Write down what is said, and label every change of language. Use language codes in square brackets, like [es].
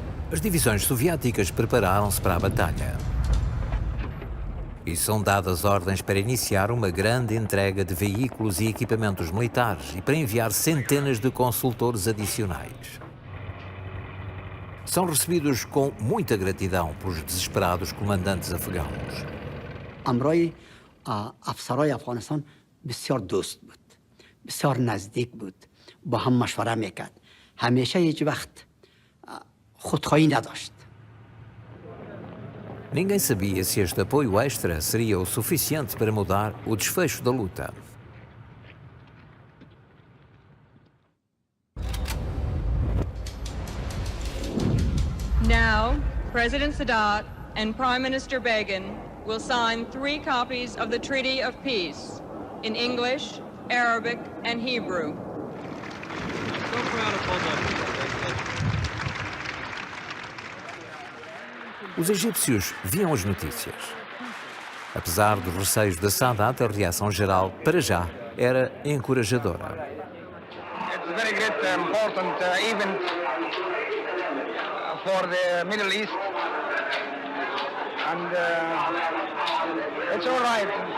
[pt] As divisões soviéticas prepararam-se para a batalha. E são dadas ordens para iniciar uma grande entrega de veículos e equipamentos militares e para enviar centenas de consultores adicionais. São recebidos com muita gratidão pelos desesperados comandantes afegãos. [fa] امرای افسرهای افغانستان بسیار دوست بود، بسیار نزدیک بود، با هم مشوره میکرد، همیشه هیچ وقت خودخواهی نداشت. [pt] Ninguém sabia se este apoio extra seria o suficiente para mudar o desfecho da luta. [en] Now, President Sadat and Prime Minister Begin will sign 3 copies of the Treaty of Peace in English Arabic, and Hebrew. [pt] Os egípcios viam as notícias. Apesar dos receios de Sadat, a reação geral, para já, era encorajadora. [en] It's a very great, important event for the Middle East, and it's all right.